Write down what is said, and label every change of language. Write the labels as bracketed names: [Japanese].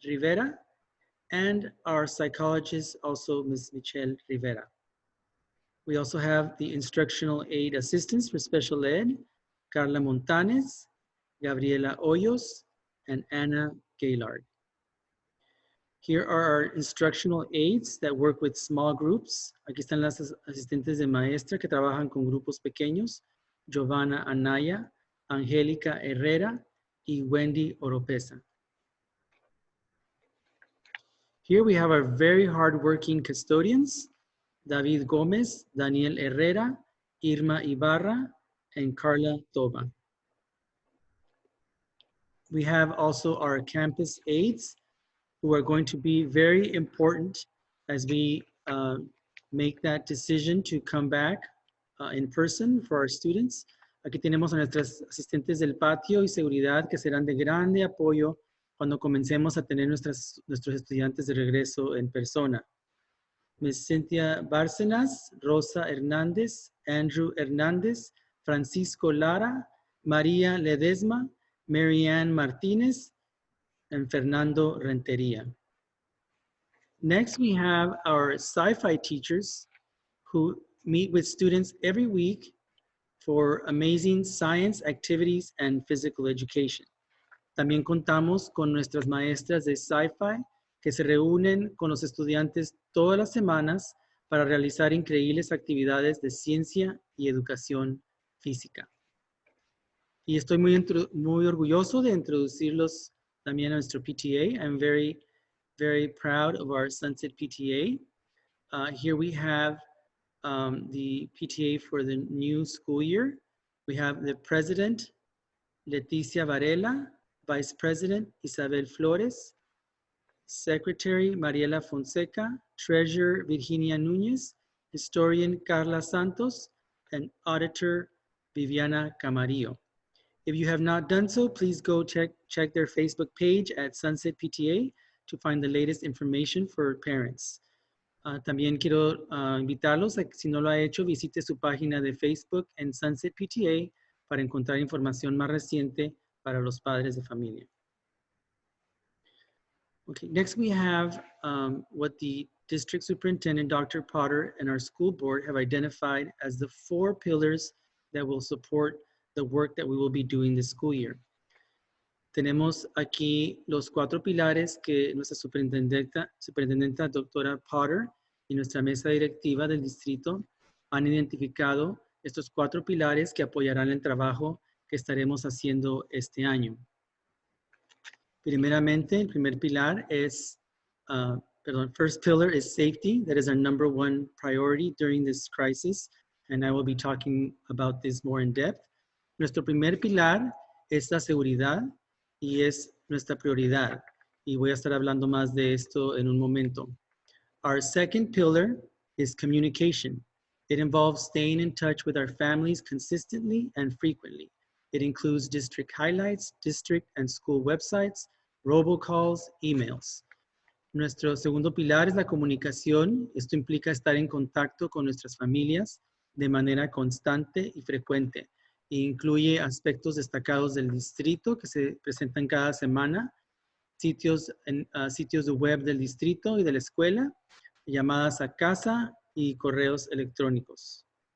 [English] Rivera, and our psychologist, also Ms. Michelle Rivera. We also have the instructional aid assistants for special ed, Carla Montanes, Gabriela Hoyos, and Anna Gaylord. Here are our instructional aides that work with small groups. [Spanish] Aquí están las asistentes de maestra que trabajan con grupos pequeños, Giovanna Anaya, Angélica Herrera, y Wendy Oropesa. [English] Here we have our very hardworking custodians, David Gomez, Daniel Herrera, Irma Ibarra, and Carla Toba. We have also our campus aides who are going to be very important as we make that decision to come back in person for our students. [Spanish] Aquí tenemos a nuestras asistentes del patio y seguridad que serán de grande apoyo cuando comencemos a tener nuestros estudiantes de regreso en persona. [English] Ms. Cynthia Bárcenas, Rosa Hernández, Andrew Hernández, Francisco Lara, María Ledesma, Marianne Martínez, and Fernando Renteria. Next, we have our sci-fi teachers who meet with students every week for amazing science activities and physical education. [Spanish] También contamos con nuestras maestras de Sci-Fi que se reúnen con los estudiantes todas las semanas para realizar increíbles actividades de ciencia y educación física. Y estoy muy orgulloso de introducirlos también a nuestro PTA. [English] I'm very, very proud of our Sunset PTA. Here we have the PTA for the new school year. We have the president, Leticia Varela, Vice President, Isabel Flores, Secretary, Mariela Fonseca, Treasurer, Virginia Núñez, Historian, Carla Santos, and Auditor, Viviana Camarillo. If you have not done so, please go check their Facebook page at Sunset PTA to find the latest information for parents. [Spanish] También quiero invitarlos a que si no lo ha hecho, visite su página de Facebook en Sunset PTA para encontrar información más reciente para los padres de familia. [English] Okay, next we have what the District Superintendent, Dr. Potter, and our school board have identified as the 4 pillars that will support the work that we will be doing this school year. [Spanish] Tenemos aquí los 4 pilares que nuestra superintendenta doctora Potter y nuestra mesa directiva del distrito han identificado estos 4 pilares que apoyarán el trabajo que estaremos haciendo este año. Primeramente, el primer pilar es, [English] first pillar is safety. That is our #1 priority during this crisis, and I will be talking about this more in depth. [Spanish] Nuestro primer pilar es la seguridad y es nuestra prioridad. Y voy a estar hablando más de esto en un momento. [English] Our second pillar is communication. It involves staying in touch with our families consistently and frequently. It includes district highlights, district and school websites, robocalls, emails. [Spanish] Nuestro segundo pilar es la comunicación. Esto implica estar en contacto con nuestras familias de manera constante y frecuente. Incluye aspectos destacados del distrito que se presentan cada semana, sitios de web del distrito y de la escuela, llamadas a casa y correos electrónicos.